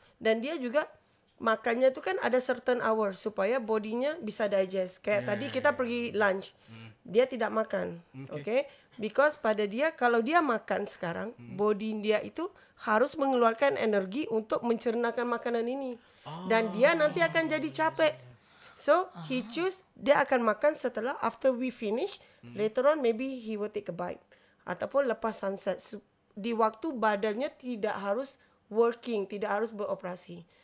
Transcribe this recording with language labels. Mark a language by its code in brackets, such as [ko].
[ms] Dan dia juga makannya itu kan ada certain hour supaya bodinya bisa digest. Kayak tadi kita pergi lunch. Dia tidak makan. Okay? Because pada dia, kalau dia makan sekarang, body dia itu harus mengeluarkan energi untuk mencernakan makanan ini. Dan dia nanti akan jadi capek. [en] So, he choose, [ms] dia akan makan setelah, [en] after we finish, later on maybe he will take a bite. [ms] Ataupun lepas sunset. Di waktu badannya tidak harus working, tidak harus beroperasi.